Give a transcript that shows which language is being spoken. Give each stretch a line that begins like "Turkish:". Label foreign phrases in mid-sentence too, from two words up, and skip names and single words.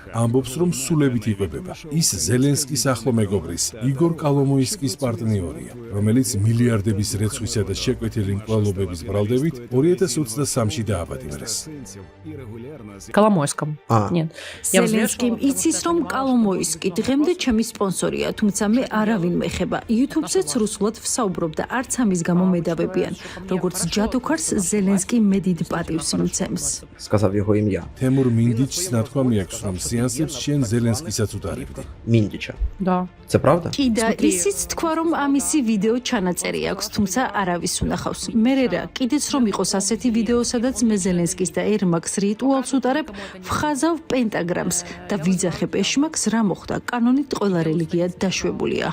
Georgian: ამბობს, რომ სულებით იკვებება. ის ზელენსკის ახლო მეგობრის, იგორ კოლომოისკის პარტნიორია, რომელიც მილიარდების რეცხვისა და შეკვეთილი მკვლელობების ბრალდებით 2023-ში დააპატიმრეს. ზელენსკიმ იცის, რომ კოლომოისკი დღემდე ჩემი სპონსორია, თუმცა მე არავინ მეხება. YouTube-ზეც რუსულად ვსაუბრობ და არც ამის გამო მედავებიან. როგორც ჯადოქარს ზელენსკი მედიდ პატივს მიცემს.
Russian: Сказав его имя.
Georgian: თემურ მინდიჩს ნათქვამი აქვს, რომ სეანსებს შენ ზელენსკისაც უტარებდი.
Ukrainian: Миндича. Це правда?
Georgian: კი და ისიც თქვა, რომ ამისი ვიდეო ჩანაწერი აქვს, თუმცა არავის უნახავს. მერე რა, კიდეც რომ იყოს ასეთი ვიდეო, სადაც მე ზელენსკის და ერმაკს რიტუალს უტარებ, ვხაზავ პენტაგრამს და ვიძახებ ეშმაკს, რა მოხდა. კანონით ყველა რელიგია დაშვებულია.